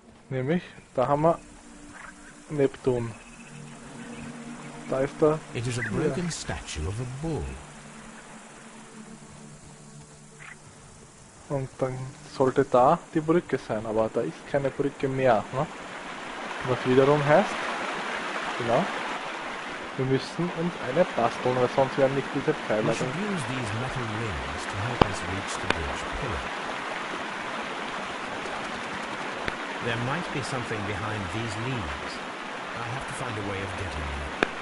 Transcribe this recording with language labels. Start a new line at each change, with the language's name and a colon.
German: Nämlich, da haben wir Neptun. Da ist der...
English: It is a broken statue of a bull.
German: Und dann sollte da die Brücke sein, aber da ist keine Brücke mehr. Ne? Was wiederum heißt, genau, wir müssen uns eine basteln, weil sonst werden nicht diese Pfeile.
English: We should use these metal rings to help us reach the bridge pillar. There might be something behind these leaves. I have to find a way of getting there.